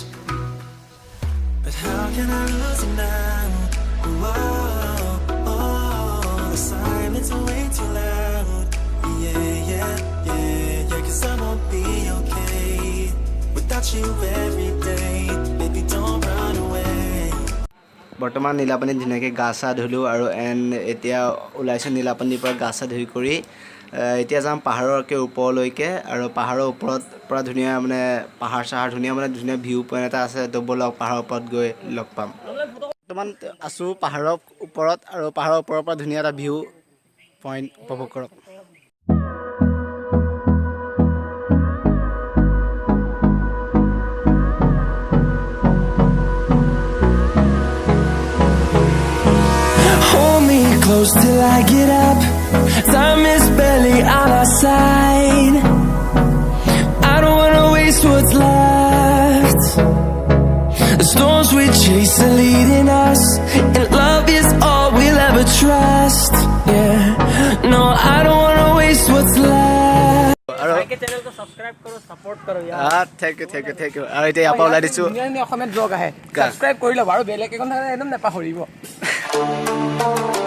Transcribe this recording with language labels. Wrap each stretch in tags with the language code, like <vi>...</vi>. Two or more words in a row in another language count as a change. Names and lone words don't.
<en>But how can I lose you now? Oh, the silence is way too loud. Yeah, 'cause I won't be okay without you every day. Baby, don't run away.</en> <as>বৰ্তমান নীলাপানীত ধুনীয়াকৈ গা চা ধুলোঁ আৰু এতিয়া ওলাইছোঁ নীলাপানীৰ পৰা গা চা ধুই কৰি এতিয়া যাম পাহাৰৰকৈ ওপৰলৈকে আৰু পাহাৰৰ ওপৰত পৰা ধুনীয়া মানে পাহাৰ চাহাৰ ধুনীয়া মানে ধুনীয়া</as> <en>view point</en> <as>এটা আছে তো ব'লক পাহাৰৰ ওপৰত গৈ লগ পাম বৰ্তমান আছোঁ পাহাৰৰ ওপৰত আৰু পাহাৰৰ ওপৰৰ পৰা ধুনীয়া এটা</as> <en>view point</en> <as>উপভোগ কৰক</as> <en>Close till I get up. Time is barely on our side. I don't wanna waste what's left. The storms we chase are leading us, and love is all we'll ever trust. Yeah, no, I don't wanna waste what's left.</en> <hi>चैनल को सब्सक्राइब करो सपोर्ट करो यार</hi> <en>thank you</en> <as>আৰু এতিয়া ইয়াৰ পৰা ওলাই দিছোঁ অসমীয়া ব্লগ আহে সাবস্ক্ৰাইব কৰি লবা আৰু</as> <en>bell icon</en> <as>একদম নেপাহৰিব</as>